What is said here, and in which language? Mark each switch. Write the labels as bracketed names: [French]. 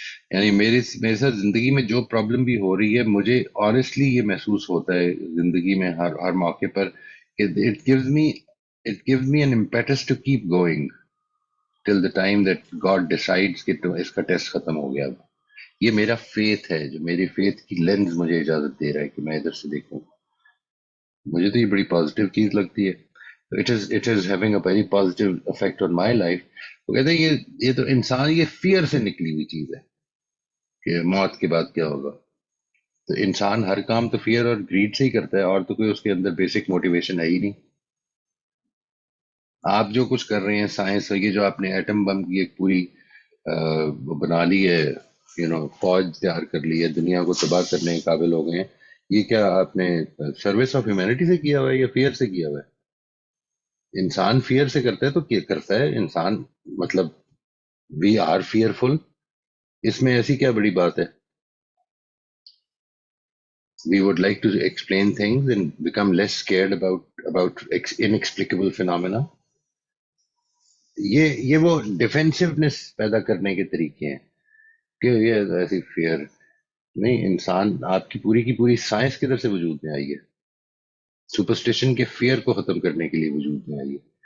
[Urdu] یعنی میرے ساتھ زندگی میں جو پرابلم بھی ہو رہی ہے، مجھے آنےسٹلی یہ محسوس ہوتا ہے زندگی میں ہر موقع پر کہ [English] it gives me an impetus to keep going till the time that God decides [Urdu] کہ اس کا ٹیسٹ ختم ہو گیا. یہ میرا فیتھ ہے، جو میری فیتھ کی لینز مجھے اجازت دے رہا ہے کہ میں ادھر سے دیکھوں. مجھے تو یہ بڑی پازیٹیو چیز لگتی ہے. [English] it is having a very positive effect on my life. [Urdu] وہ کہتے ہیں یہ تو انسان یہ فیئر سے نکلی ہوئی چیز ہے کہ موت کے بعد کیا ہوگا. تو انسان ہر کام تو فیئر اور گریڈ سے ہی کرتا ہے، اور تو کوئی اس کے اندر بیسک موٹیویشن ہے ہی نہیں. آپ جو کچھ کر رہے ہیں سائنس، یہ جو آپ نے ایٹم بم کی ایک پوری بنا لی ہے، فوج تیار کر لی ہے، دنیا کو تباہ کرنے کے قابل ہو گئے ہیں، یہ کیا آپ نے [English] service of humanity [Urdu] سے کیا ہوا ہے یا فیئر سے کیا ہوا ہے؟ انسان فیئر سے کرتا ہے تو کیا کرتا ہے انسان، مطلب [English] we are fearful, [Urdu] اس میں ایسی کیا بڑی بات ہے. [English] We would like to explain things and become less scared about inexplicable phenomena. [Urdu] یہ وہ ڈیفینسونیس پیدا کرنے کے طریقے ہیں کہ یہ ایسی فیئر نہیں. انسان آپ کی پوری سائنس کدھر سے وجود میں آئی ہے؟ سپرسٹیشن کے فیئر کو ختم کرنے کے لیے وجود میں آئی ہے.